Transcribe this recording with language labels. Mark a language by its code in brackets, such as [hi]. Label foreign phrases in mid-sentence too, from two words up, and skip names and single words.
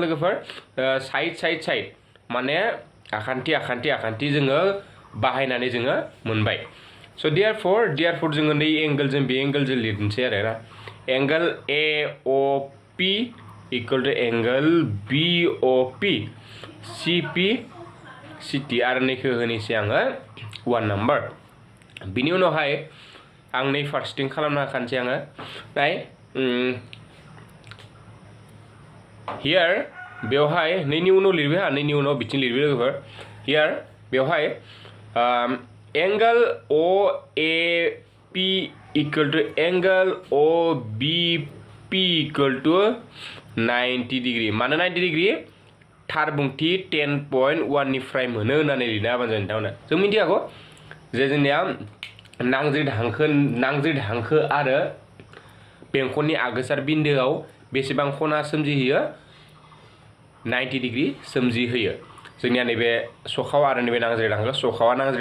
[brx] लोगोफोर [en] side side side [brx] माने आखान्थि जोङो बाहायनानै जोङो मोनबाय [en] so therefore [brx] जोङो नै एंगोलजों बे एंगोलजों लिरनोसै आरो ना [en] angle AOP equal to angle BOP [brx] CP CT आरो नैखौ होनोसै आङो 1 नाम्बार बिनि उनावहाय आं नै फार्स्टिं खालामना होखानोसै आङो नाय हियार बेवहाय नैनि उनाव लिरबाय हा नैनि उनाव बिथिं लिरबाय लोगोफोर हियार बेवहाय [en] angle OAP equal to angle OBP equal to 90 degree [brx] मानो 90 डिग्री थार बुंथि 10.1 निफ्राय मोनो होननानै लिरना होबानो जायो नोंथांमोना जों मिथिखागौ जे जोंनिया नांज्रिद हांखो आरो बेंखननि आगोसार बिन्दोआव बेसेबां खना सोमजिहोयो 90 डिग्री सोमजिहोयो जोंनिया नैबे सखाव आरो नैबे नांज्रिद हांखो सखावा नांज्रिद